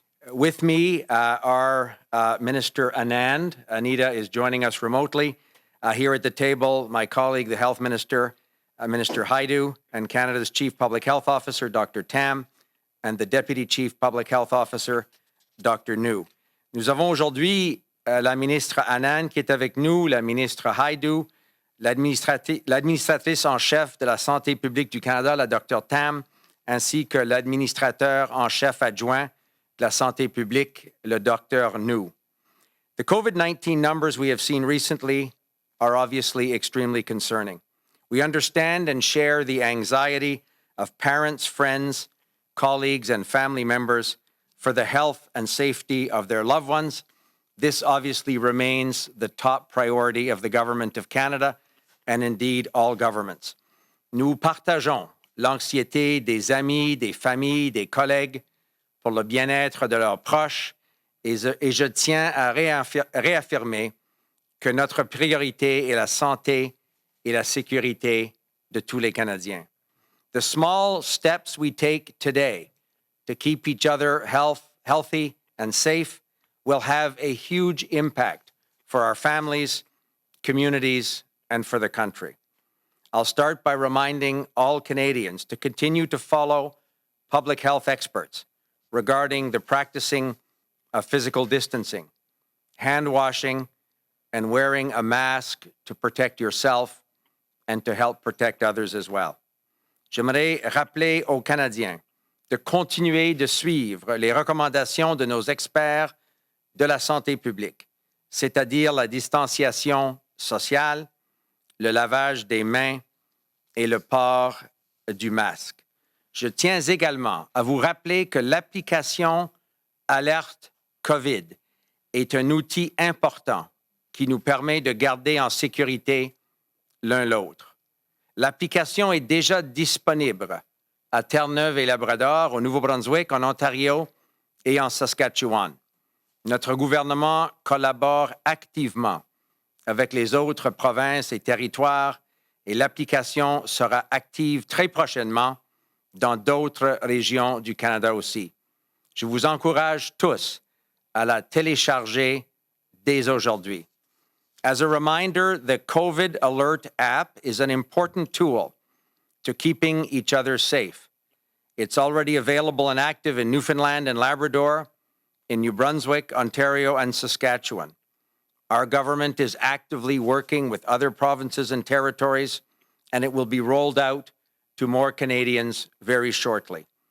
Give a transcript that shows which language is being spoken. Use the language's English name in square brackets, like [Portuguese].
[English] With me are Minister Anand. Anita is joining us remotely. Here at the table, my colleague, the Health Minister, Minister Hajdu, and Canada's Chief Public Health Officer, Dr. Tam, and the Deputy Chief Public Health Officer, Dr. Njoo. [French] Nous avons aujourd'hui la ministre Anand qui est avec nous, la ministre Hajdu, l'administratrice en chef de la santé publique du Canada, la Dr. Tam, ainsi que l'administrateur en chef adjoint de la santé publique, le Dr. Njoo. [English] The COVID-19 numbers we have seen recently are obviously extremely concerning. We understand and share the anxiety of parents, friends, colleagues, and family members for the health and safety of their loved ones. This obviously remains the top priority of the Government of Canada and indeed all governments. [French] Nous partageons l'anxiété des amis, des familles, des collègues pour le bien-être de leurs proches et je tiens à réaffirmer que notre priorité est la santé et la sécurité de tous les Canadiens. [English] The small steps we take today to keep each other healthy and safe will have a huge impact for our families, communities, and for the country. I'll start by reminding all Canadians to continue to follow public health experts regarding the practicing of physical distancing, hand washing, and wearing a mask to protect yourself and to help protect others as well. [French] J'aimerais rappeler aux Canadiens de continuer de suivre les recommandations de nos experts de la santé publique, c'est-à-dire la distanciation sociale, le lavage des mains et le port du masque. Je tiens également à vous rappeler que l'application Alerte COVID est un outil important qui nous permet de garder en sécurité l'un l'autre. L'application est déjà disponible à Terre-Neuve et Labrador, au Nouveau-Brunswick, en Ontario et en Saskatchewan. Notre gouvernement collabore activement avec les autres provinces et territoires et l'application sera active très prochainement dans d'autres régions du Canada aussi. Je vous encourage tous à la télécharger dès aujourd'hui. [English] As a reminder, the COVID Alert app is an important tool to keeping each other safe. It's already available and active in Newfoundland and Labrador, in New Brunswick, Ontario, and Saskatchewan. Our government is actively working with other provinces and territories, and it will be rolled out to more Canadians very shortly.